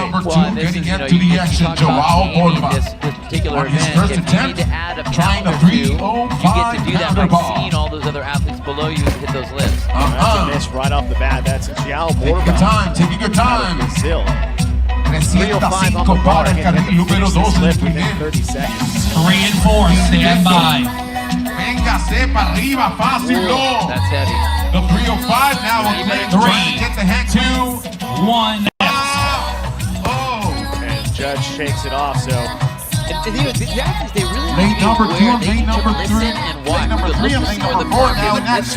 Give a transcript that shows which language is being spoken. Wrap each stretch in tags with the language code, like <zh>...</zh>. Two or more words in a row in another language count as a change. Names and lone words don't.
<en>Well, and this is, you talk about this particular event. If you need to add a pound or 2, you get to do that by seeing all those other athletes below you hit those lifts. That's a miss right off the bat. That's João Borba. Taking your time. Brazil.</en> <es>305</es> <en>on the bar,</en> <es>el carril número 2 del primer.</es> <en>30 seconds. 3 and 4, stand by.</en> <es>Véngase para arriba, fácil.</es> <en>That's heavy. The 305 now trying to get the hang. 2, 1. And Judge shakes it off, so. And the athletes, they really Lane number 2 and they lane number 3. listen and watch. Lane number 3 and lane number 4 now in action.</en>